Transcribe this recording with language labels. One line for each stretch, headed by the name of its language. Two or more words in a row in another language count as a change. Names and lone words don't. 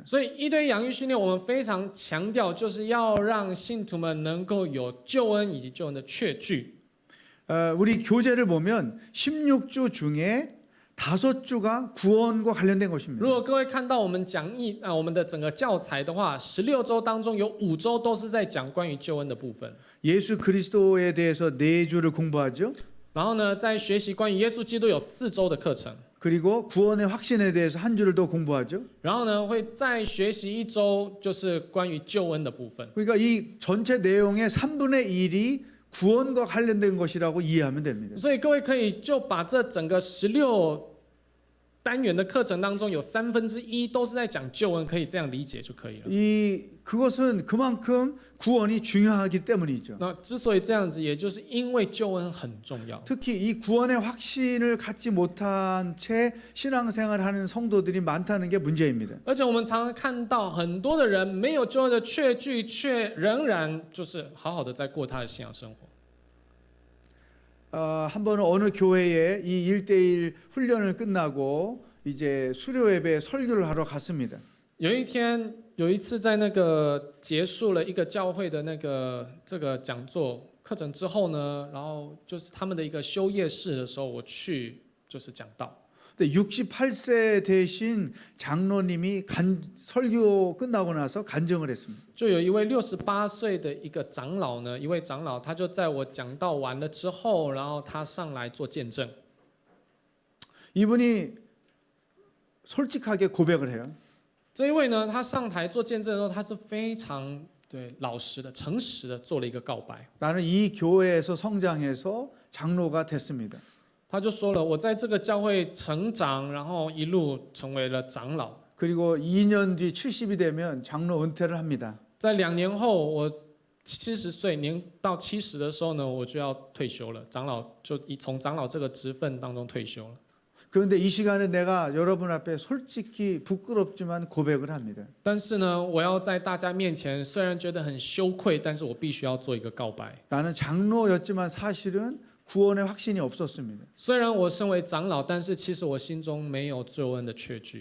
Chinese: 所以一对养育训练，我们非常强调，就是要让信徒们能够有救恩以及救恩的确据。
Korean: 우리 교재를 보면 16주 중에 5주가 구원과 관련된
Chinese: 如
Korean: 것입니다.
Chinese: 果各位看到我们我们的整个教材的话，16周当中有5周都是在讲关于救恩的部分。
Korean: 예수 그리스도에 대해서 4주를 공부하죠.
Chinese: 然后呢，在学习关于耶稣基督有4周的课程。
Korean: 그리고 구원의 확신에 대해서 1주를 더 공부하죠.
Chinese: 然后呢，会再学习1周，就是关于救恩的部分。
Korean: 그러니까 이 전체 내용의 3분의 1이 구원과 관련된 것이라고 이해하면 됩니다.
Chinese: 所以各位可以就把这整个16单元的课程当中有1/3都是在讲救恩，可以这样理解就可以了。
Korean: 그것은 그만큼 구원이 중요하기 때문이죠.
Chinese: 那之所以这样子，也就是因为救恩很重要。
Korean: 특히 이 구원의 확신을 갖지 못한 채 신앙생활하는 성도들이 많다는 게 문제입니다.
Chinese: 而且我们常常看到很多的人没有救恩的确据，却仍然就是好好的在过他的信仰生活。
Korean: 한 번은 어느 교회에 이 1대1 훈련을 끝나고 이제 수료 예배 설교를 하러 갔습니다.
Chinese: 有一次在那个结束了一个教会的这个讲座课程之后呢，然后就是他们的一个修业式的时候，我去就是讲道。
Korean: 근데 68세 되신 장로님이 설교 끝나고 나서 간증을 했습니다.
Chinese: 就有一位68岁的一个长老呢，一位长老，他就在我讲道完了之后，然后他上来做见证。
Korean: 이분이 솔직하게 고백을 해요.
Chinese: 这一位呢，他上台做见证的时候，他是非常老实的、诚实的做了一个告白。
Korean: 나는 이 교회에서 성장해서 장로가 됐습니다.
Chinese: 他就说了，我在这个教会成长，然后一路成为了长老。
Korean: 그리고 2년 뒤 70이 되면 장로 은퇴를 합니다.
Chinese: 在2年后，我70岁年到70的时候呢，我就要退休了。长老就从长老这个职分当中退休了。
Korean: 그런데 이 시간에 내가 여러분 앞에 솔직히 부끄럽지만 고백을 합니다.
Chinese: 但是呢，我要在大家面前，虽然觉得很羞愧，但是我必须要做一个告白。
Korean: 나는 장로였지만 사실은 구원의 확신이 없었습니다.
Chinese: 虽然我身为长老，但是其实我心中没有救恩的确据。